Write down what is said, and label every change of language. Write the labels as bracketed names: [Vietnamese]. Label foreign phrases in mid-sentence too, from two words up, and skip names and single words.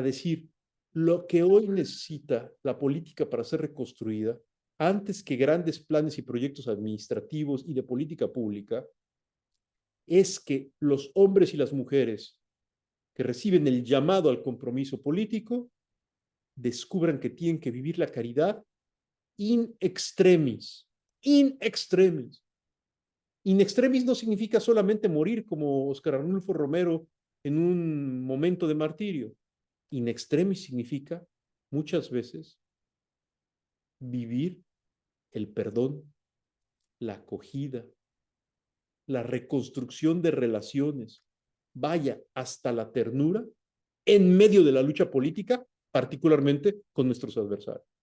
[Spanish] decir lo que hoy necesita la política para ser reconstruida, antes que grandes planes y proyectos administrativos y de política pública, es que los hombres y las mujeres que reciben el llamado al compromiso político descubran que tienen que vivir la caridad [Latin] in extremis, in extremis. In extremis [Spanish] no significa solamente morir como Óscar Arnulfo Romero en un momento de martirio. [Latin] In extremis [Spanish] significa muchas veces vivir el perdón, la acogida, la reconstrucción de relaciones, vaya hasta la ternura en medio de la lucha política, particularmente con nuestros adversarios.